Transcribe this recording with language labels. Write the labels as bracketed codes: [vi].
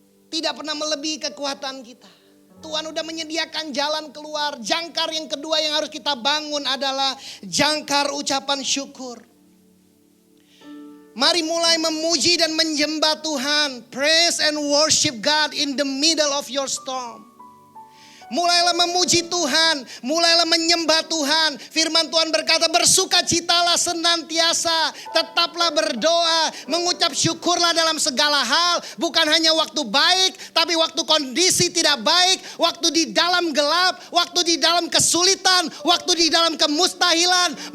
[id] Tidak pernah melebihi kekuatan kita. Tuhan udah menyediakan jalan keluar. Jangkar yang kedua yang harus kita bangun adalah jangkar ucapan syukur. Mari mulai memuji dan menyembah Tuhan. [en] Praise and worship God in the middle of your storm. [id] Mulailah memuji Tuhan, mulailah menyembah Tuhan. Firman Tuhan berkata, bersukacitalah senantiasa, tetaplah berdoa, mengucap syukurlah dalam segala hal. Bukan hanya waktu baik, tapi waktu kondisi tidak baik, waktu di dalam gelap, waktu di dalam kesulitan, waktu di dalam kemustahilan.